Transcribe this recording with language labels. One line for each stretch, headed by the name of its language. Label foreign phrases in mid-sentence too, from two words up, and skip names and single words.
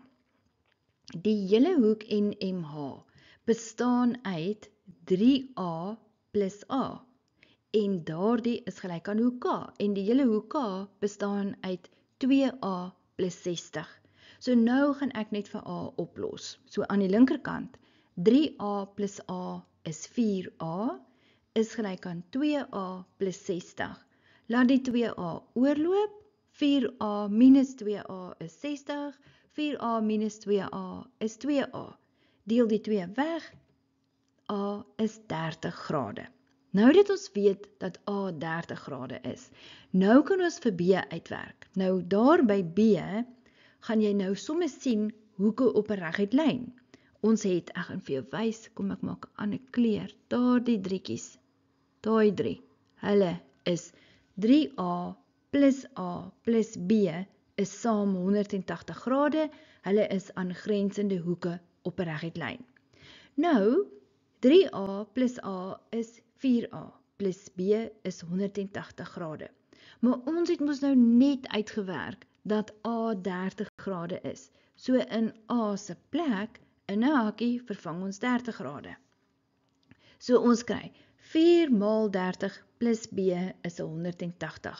Afrikaans: Die hele hoek NMH bestaan uit 3a plus a. En daardie is gelyk aan hoek K. En die hele hoek K bestaan uit 2a plus 60. So nou gaan ek net vir a oplos. So aan die linkerkant, 3a plus a is 4a, is gelyk aan 2a plus 60. Laat die 2a oorloop, 4a minus 2a is 60, 4a minus 2a is 2a. Deel die 2 weg, a is 30 grade. Nou dat ons weet dat a 30 grade is, nou kan ons vir b uitwerk. Nou daar by b, gaan jy nou sommer sien hoeke op 'n reguit lyn. Ons het, ek gaan vir jou wys, kom ek maak 'n ander kleur, daardie drietjies, daai 3, hulle is 3a plus b is saam 180 grade, hulle is aangrensende hoeke op 'n reguit lyn. Nou, 3a plus a is 4a plus b is 180 grade. Maar ons het mos nou net uitgewerk dat a 30 grade is. So in a se plek, in 'n hakkie, vervang ons 30 grade. So ons kry 4 maal 30 plus b is 180.